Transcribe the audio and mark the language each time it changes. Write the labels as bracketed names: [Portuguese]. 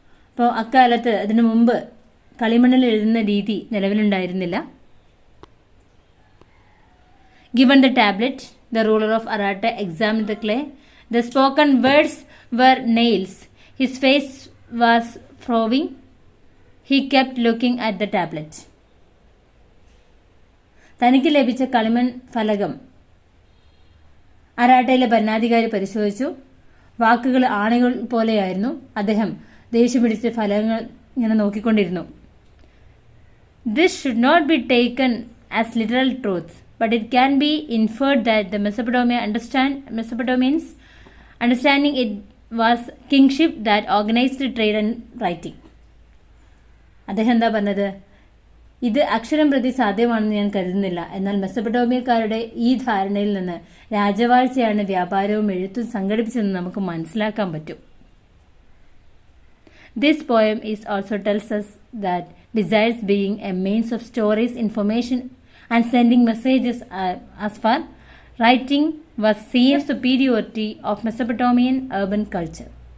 [Malayalam] അപ്പോൾ അക്കാലത്ത് അതിനു മുമ്പ് കളിമണ്ണിൽ എഴുതുന്ന രീതി നിലവിലുണ്ടായിരുന്നില്ല. [English] Given the tablet, the ruler of Arata examined the clay. The spoken words were nails. His face was frowning. He kept looking at the tablet. [Malayalam] തനിക്ക് ലഭിച്ച കളിമൺ ഫലകം അറാട്ടയിലെ ഭരണാധികാരി പരിശോധിച്ചു. വാക്കുകൾ ആണികൾ പോലെയായിരുന്നു. അദ്ദേഹം ദേഷ്യം പിടിച്ച ഫലകങ്ങൾ ഇങ്ങനെ നോക്കിക്കൊണ്ടിരുന്നു. [English] This should not be taken as literal truth, but it can be inferred that the Mesopotamians understanding it was kingship that organized trade and writing. [Malayalam] അദ്ദേഹം എന്താ പറഞ്ഞത്? ഇത് അക്ഷരം പ്രതി സാധ്യമാണെന്ന് ഞാൻ കരുതുന്നില്ല. എന്നാൽ മെസപ്പൊട്ടോമിയക്കാരുടെ ഈ ധാരണയിൽ നിന്ന് രാജവാഴ്ചയാണ് വ്യാപാരവും എഴുത്തും സംഘടിപ്പിച്ചതെന്ന് നമുക്ക് മനസ്സിലാക്കാൻ പറ്റും. [English] This poem also tells us that desires being a means of stories, information and sending messages as far writing was seen superiority of Mesopotamian urban culture.